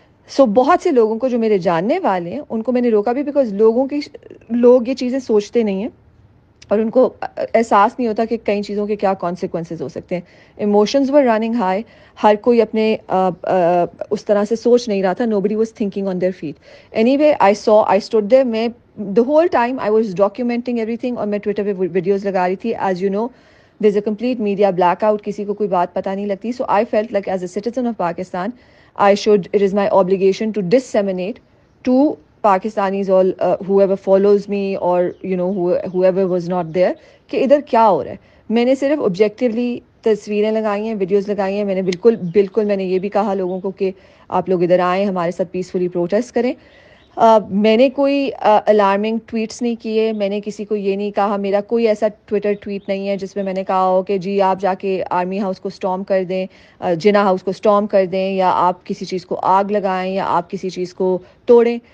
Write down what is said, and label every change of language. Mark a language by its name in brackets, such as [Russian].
[Urdu] سو بہت سے لوگوں کو جو میرے جاننے والے ہیں ان کو میں نے روکا بھی, بیکاز لوگ یہ چیزیں سوچتے نہیں ہیں اور ان کو احساس نہیں ہوتا کہ کئی چیزوں کے کیا کانسیکوینسز ہو سکتے ہیں. [English] emotions were running high, [Urdu] ہر کوئی اپنے اس طرح سے سوچ نہیں رہا تھا. [English] Nobody was thinking on their feet. Anyway I stood there. [Urdu] میں [English] the whole time I was documenting everything, [Urdu] اور میں ٹویٹر پہ ویڈیوز لگا رہی تھی. [English] As you know, there's a complete media blackout, [Urdu] کسی کو کوئی بات پتہ نہیں لگتی. [English] So I felt like as a citizen of Pakistan, it is my obligation to disseminate to Pakistanis, all whoever follows me, or whoever was not there, [Urdu] کہ ادھر کیا ہو رہا ہے. میں نے صرف objectively تصویریں لگائی ہیں, ویڈیوز لگائی ہیں. میں نے بالکل میں نے یہ بھی کہا لوگوں کو کہ آپ لوگ ادھر آئیں, ہمارے ساتھ پیسفلی پروٹیسٹ کریں. میں نے کوئی الارمنگ ٹویٹس نہیں کیے. میں نے کسی کو یہ نہیں کہا, میرا کوئی ایسا ٹویٹر ٹویٹ نہیں ہے جس میں میں نے کہا ہو کہ جی آپ جا کے آرمی ہاؤس کو اسٹارم کر دیں, جنا ہاؤس کو اسٹارم کر دیں, یا آپ کسی چیز کو آگ لگائیں, یا آپ کسی چیز کو توڑیں.